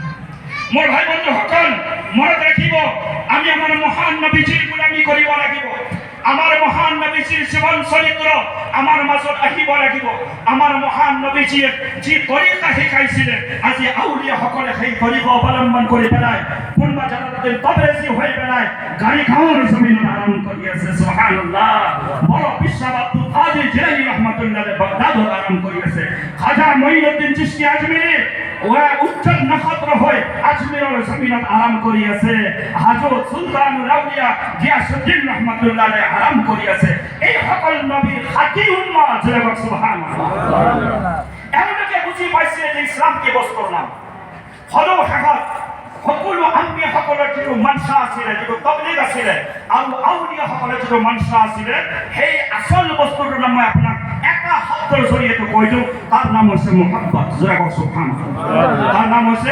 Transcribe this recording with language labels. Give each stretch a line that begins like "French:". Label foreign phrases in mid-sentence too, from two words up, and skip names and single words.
Assamese: মোৰ ভাই বন্ধুসকল মনত ৰাখিব আমি আমাৰ মহান নবীজিৰ গোলামী কৰিব লাগিব আমাৰ মহান নবীজিৰ জীৱন চৰিত্ৰ আমাৰ মাজত আহিব লাগিব আমাৰ মহান নবীজিয়ে যি তৰিকা শিকাইছিলে আজি আউলিয়াসকলে সেই তৰিকা অৱলম্বন কৰি পেলাই কোনোবা জালালুদ্দিন তাবৰেজী হৈ পেলাই গাড়ীখন জমিনত আৰম্ভ কৰি আছে সুবহানাল্লাহ বড় বিশ্বাস আব্দুল কাদিৰ জিলানী ৰহমাতুল্লাহ বাগদাদত আৰম্ভ কৰি আছে খাজা মঈনুদ্দিন চিশতি আজমিৰী ওয়া উজ্জ্বল নক্ষত্র হৈ আজমিৰৰ জমিনত আৰাম কৰি আছে হাজৰত সুলতানুল আউলিয়া গিয়াসউদ্দিন ৰহমাতুল্লাহ আৰাম কৰি আছে এই সকল নবীৰ খাঁটি উম্মত জনাব সুবহানাল্লাহ এওঁলোকে বুজি পাইছে যে ইছলাম কি বস্তুৰ নাম হলো শেষত সকলো আম্বিয়াসকলৰ যিটো মানসা আছিলে যিটো তবলিগ আছিলে আৰু আউলিয়াসকলৰ যিটো মানসা আছিলে সেই আচল বস্তুটোৰ নাম মই আপোনাক এটা শব্দৰ জৰিয়তে কৈ দিওঁ তাৰ নাম হৈছে মুহাব্বত জনাব সুবহানাল্লাহ তাৰ নাম হৈছে